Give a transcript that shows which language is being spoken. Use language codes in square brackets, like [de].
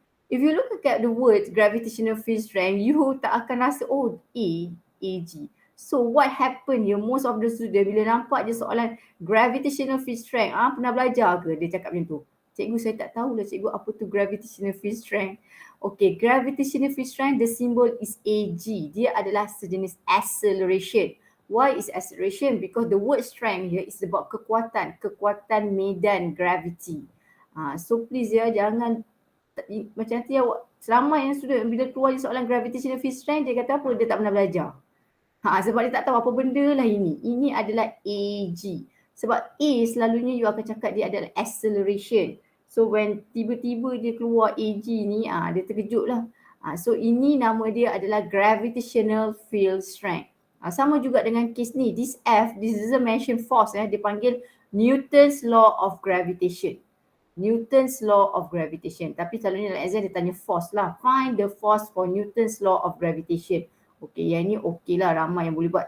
[en] If you look at the words gravitational field strength, you [ms] tak akan rasa, [en] oh, AG. So what happened here, most of the student [ms] bila nampak je soalan gravitational field strength, pernah belajar ke dia cakap macam tu? Cikgu, saya tak tahulah cikgu apa tu gravitational field strength. [en] Okay, gravitational field strength, the symbol is AG. [ms] Dia adalah sejenis acceleration. [en] Why is acceleration? Because the word strength here is about [ms] kekuatan medan [en] gravity. [ms] So please ya, jangan macam nanti awak, selama yang student bila keluar soalan gravitational field strength, dia kata apa? Dia tak pernah belajar. Sebab dia tak tahu apa benda lah ini. Ini adalah AG. Sebab A selalunya you akan cakap dia adalah acceleration. So when tiba-tiba dia keluar AG ni, dia terkejut lah. So ini nama dia adalah gravitational field strength. Sama juga dengan case ni. [en] This F, this is a mention force. [ms] Dia panggil Newton's law of gravitation. Newton's law of gravitation. Tapi selalunya dalam exam dia tanya force lah. [en] Find the force for Newton's law of gravitation. [ms] Okay, yang ni okey lah, ramai yang boleh buat.